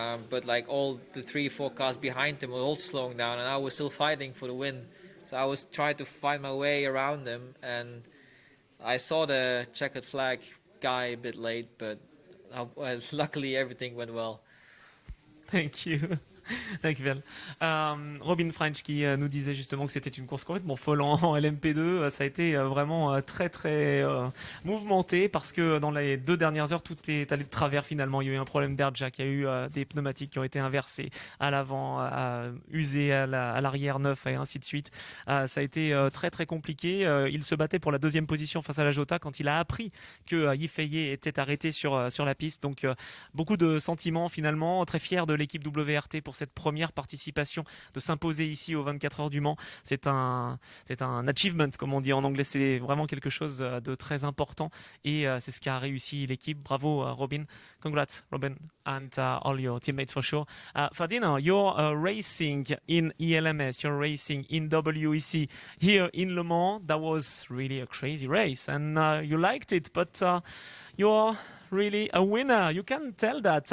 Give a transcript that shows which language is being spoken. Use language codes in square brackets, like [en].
[en] But like all the 3-4 cars behind them were also slowing down and I was still fighting for the win. So I was trying to find my way around them and I saw the checkered flag guy a bit late, but luckily everything went well. Thank you. [nl] Dankjewel. [fr] Robin French qui nous disait justement que c'était une course complètement folle en LMP2. Ça a été vraiment très très mouvementé parce que dans les 2 dernières heures tout est allé de travers finalement. Il y a eu un problème d'air jack, il y a eu des pneumatiques qui ont été inversés à l'avant, usés à l'arrière neuf et ainsi de suite. Ça a été très très compliqué. Il se battait pour la 2e position face à la Jota quand il a appris que Yifei était arrêté sur la piste. Donc beaucoup de sentiments finalement, très fier de l'équipe WRT pour cette première participation, de s'imposer ici aux 24 heures du Mans. C'est un achievement, comme on dit en anglais. C'est vraiment quelque chose de très important et c'est ce qu'a réussi l'équipe. Bravo Robin. [en] Congrats Robin and all your teammates for sure. Ferdinand, you're racing in ELMS, you're racing in WEC here in Le Mans. That was really a crazy race and you liked it, but you're really a winner. You can tell that.